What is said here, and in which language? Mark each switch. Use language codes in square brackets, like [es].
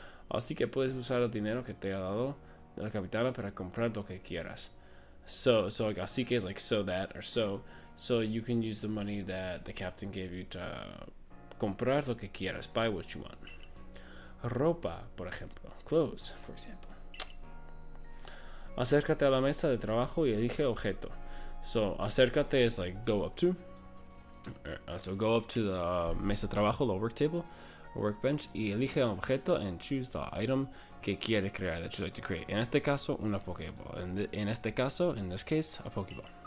[es] Así que puedes usar el dinero que te ha dado la capitana para comprar lo que quieras. [en] So like [es] así que [en] is like so that or so you can use the money that the captain gave you to [es] comprar lo que quieras, [en] buy what you want. [es] Ropa, por ejemplo, [en] clothes, for example. [es] Acércate a la mesa de trabajo y elige objeto. [en] So acércate is like go up to. So go up to the mesa de trabajo, the work table, or workbench, [es] y elige un objeto [en] and choose the item [es] que quiere crear, [en] that you like to create. [es] En este caso, una Pokéball. En este caso, [en] in this case, a Pokéball.